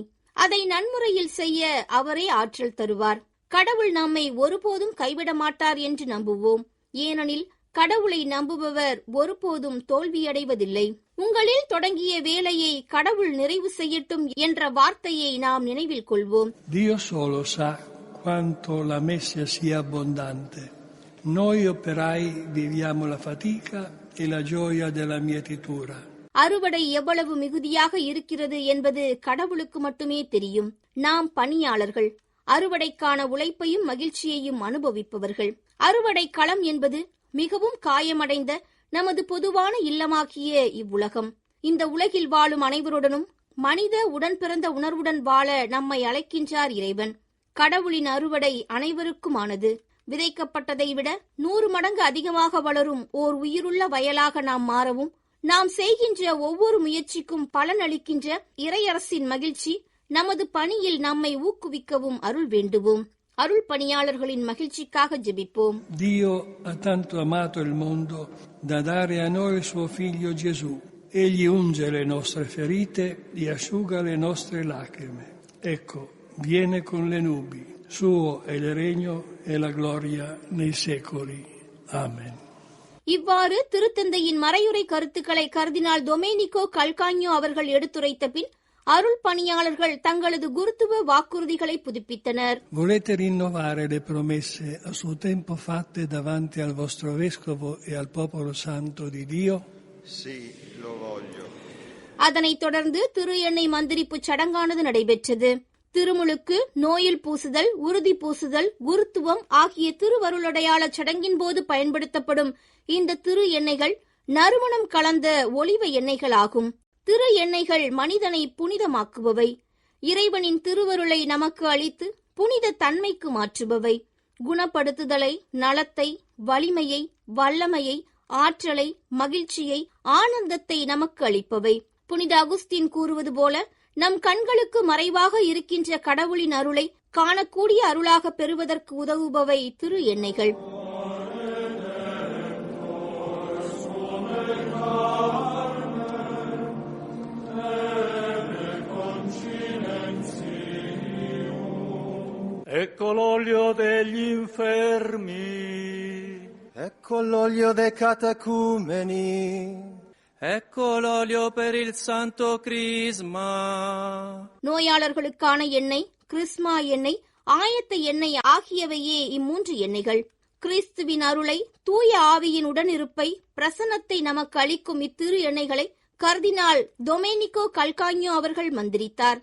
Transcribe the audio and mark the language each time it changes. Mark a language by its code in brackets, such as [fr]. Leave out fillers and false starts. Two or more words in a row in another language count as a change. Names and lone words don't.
[ta] அதை நன்முறையில் செய்ய அவரே ஆற்றல் தருவார். கடவுள் நம்மை ஒருபோதும் கைவிட மாட்டார் என்று நம்புவோம். ஏனெனில் கடவுளை நம்புபவர் ஒருபோதும் தோல்வியடைவதில்லை. உங்களில் தொடங்கிய வேலையை கடவுள் நிறைவு செய்யட்டும் என்ற வார்த்தையை நாம் நினைவில் கொள்வோம். [it] Dio solo sa quanto la messa sia abbondante Noi operai viviamo la fatica e la gioia della mietitura. [ta] அறுவடை எவ்வளவு மிகுதியாக இருக்கிறது என்பது கடவுளுக்கு மட்டுமே தெரியும். நாம் பணியாளர்கள், அறுவடைக்கான உழைப்பையும் மகிழ்ச்சியையும் அனுபவிப்பவர்கள். அறுவடை களம் என்பது மிகவும் காயமடைந்த நமது பொதுவான இல்லமாகிய இவ்வுலகம். இந்த உலகில் வாழும் அனைவருடனும் மனித உடன் பிறந்த உணர்வுடன் வாழ நம்மை அழைக்கின்றார் இறைவன். கடவுளின் அறுவடை அனைவருக்குமானது. விதைக்கப்பட்டதை விட 100 மடங்கு அதிகமாக வளரும் ஓர் உயிருள்ள வயலாக நாம் மாறவும், நாம் செய்கின்ற ஒவ்வொரு முயற்சிக்கும் பலனளிக்கின்ற இறையரசின் மகிழ்ச்சி நமது பணியில் நம்மை ஊக்குவிக்கவும் அருள் வேண்டுவோம். அருள் பணியாளர்களின் மகிழ்ச்சிக்காக ஜெபிப்போம். [it] Dio ha tanto amato il mondo da dare a noi il suo figlio Gesù. Egli unge le nostre ferite e asciuga le nostre lacrime. Ecco, viene con le nubi. Suo è il regno e la gloria nei secoli. Amen. [ta] இவ்வாறு திருத்தந்தையின் மறையுரை கருத்துக்களை கர்தினால் டொமேனிகோ கல்கான்யோ அவர்கள் எடுத்துரைத்த பின் அருள் பணியாளர்கள் தங்களது குருத்துவ வாக்குறுதிகளை புதுப்பித்தனர். [it] Volete rinnovare le promesse a suo tempo fatte davanti al vostro vescovo e al popolo santo di Dio? Sì, lo voglio. [ta] அதனைத் தொடர்ந்து திரு எண்ணெய் மந்திரிப்பு சடங்கானது நடைபெற்றது. திருமுழுக்கு, நோயில் பூசுதல், உறுதி பூசுதல், குருத்துவம் ஆகிய திருவருளடையாள சடங்கின் போது பயன்படுத்தப்படும் இந்த திரு எண்ணெய்கள் நறுமணம் கலந்த ஒலிவ எண்ணெய்கள் ஆகும். திரு எண்ணெய்கள் மனிதனை புனிதமாக்குபவை, இறைவனின் திருவருளை நமக்கு அளித்து புனித தன்மைக்கு மாற்றுபவை, குணப்படுத்துதலை, நலத்தை, வலிமையை, வல்லமையை, ஆற்றலை, மகிழ்ச்சியை, ஆனந்தத்தை நமக்கு அளிப்பவை. புனித அகுஸ்தீன் கூறுவது போல, நம் கண்களுக்கு மறைவாக இருக்கின்ற கடவுளின் அருளை காணக்கூடிய அருளாக பெறுவதற்கு உதவுபவை திரு எண்ணெய்கள். [it] Ecco l'olio degli infermi. Ecco l'olio dei catecumeni. Ecco l'olio per il santo crisma. [ta] நோயாளர்களுக்கான எண்ணெய், கிறிஸ்மா எண்ணெய், ஆயத்த எண்ணெய் ஆகியவையே இம்மூன்று எண்ணெய்கள். கிறிஸ்துவின் அருளை, தூய ஆவியின் உடனிருப்பை, பிரசன்னத்தை நமக்கு அளிக்கும் இத்திரு எண்ணெய்களை கர்தினால் டொமேனிகோ கல்கான்யோ அவர்கள் மந்திரித்தார்.